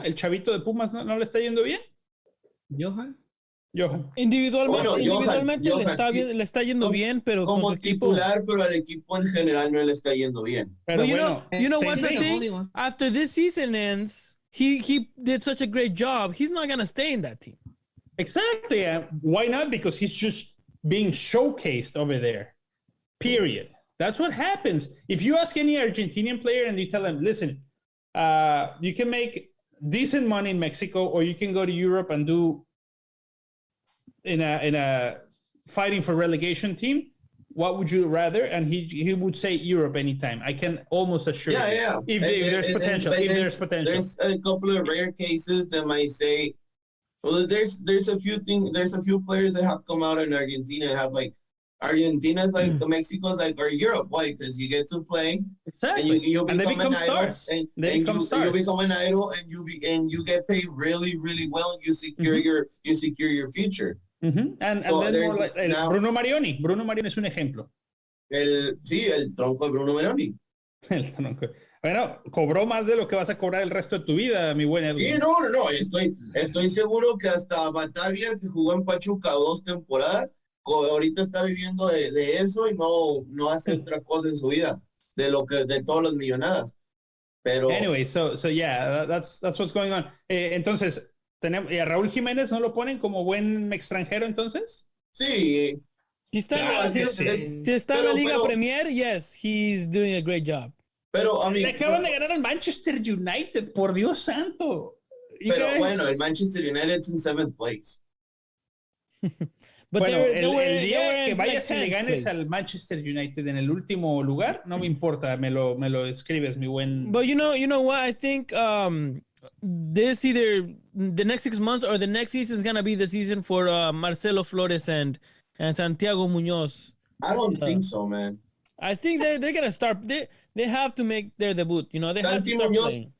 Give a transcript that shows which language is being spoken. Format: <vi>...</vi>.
<es>El chavito de Pumas, ¿no le está yendo bien? Johan. Individualmente le está yendo bien, pero como titular, pero al equipo en general no le está yendo bien. Pero</es> <en>you know what's the thing? After this season ends, he did such a great job. He's not gonna stay in that team. Exactly. Why not? Because he's just being showcased over there. Period. That's what happens. If you ask any Argentinian player and you tell them, listen, you can make decent money in Mexico, or you can go to Europe and do in a fighting for relegation team, what would you rather? And he would say Europe anytime. I can almost assure you. Yeah. If there's potential. There's a couple of rare cases that might say, well, there's a few players that have come out in Argentina and have like Argentina's like Mexico's like or Europe. Why? Because you get to play, exactly, and they become stars. You become an idol, and you get paid really, really well. And you secure your future. And then more like Bruno Marioni.</en> <es>Bruno Marioni es un ejemplo. El tronco de Bruno Marioni. El tronco. Bueno, cobró más de lo que vas a cobrar el resto de tu vida, mi buen Edwin. Sí, no. Estoy seguro que hasta Bataglia, que jugó en Pachuca 2 temporadas, ahorita está viviendo de eso y no hace otra cosa en su vida de todos los millonadas. Pero</es> <en>anyway, so yeah, that's what's going on.</en> <es>Entonces, ¿y a Raúl Jiménez no lo ponen como buen extranjero entonces? Sí. Si está en la Liga Premier,</es> <en>yes, he's doing a great job.</en> <es>Pero le acaban de ganar al Manchester United, por Dios santo. Pero bueno, el Manchester United es en</es> <en>7th place.</en> <es>Bueno, el día que vayas y le ganes al Manchester United en el último lugar, no me importa, me lo escribes, mi buen.</es> <en>But you know what? I think this either the next 6 months or the next season is gonna be the season for Marcelo Flores and Santiago Muñoz. I don't think so, man. I think they're gonna start. They have to make their debut. You know, they have to start playing.</en>